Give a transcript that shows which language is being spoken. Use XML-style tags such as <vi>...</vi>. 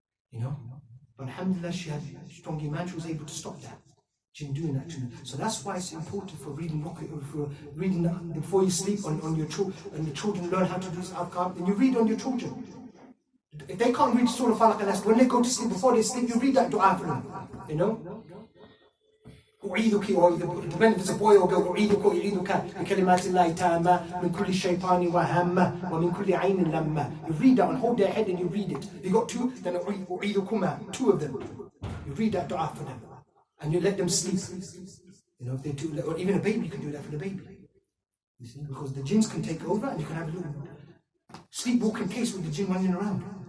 <en>You know? But alhamdulillah, she had strong iman, she was able to stop that jinn doing that to me. So that's why it's important for reading Ruqya, for reading before you sleep on your children, and the children learn how to do this adhkar, and you read on your children. If they can't read Surah Falaq and Nas, when they go to sleep, before they sleep, you read that dua for them. You know?</en> <ar>أعيذك,</ar> <en>or depending if it's a boy or girl,</en> <ar>أعيذك وأعيذك بكلمات الله تامة من كل شيطان وهمة ومن كل عين لمة.</ar> <en>You read that and hold their head and you read it. If you got two, then أعيذكما, two of them. You read that dua for them. And you let them sleep. You know, if they do, or even a baby, you can do that for the baby. You see, because the jinns can take over and you can have a little sleepwalking case with the jinn running around.</en>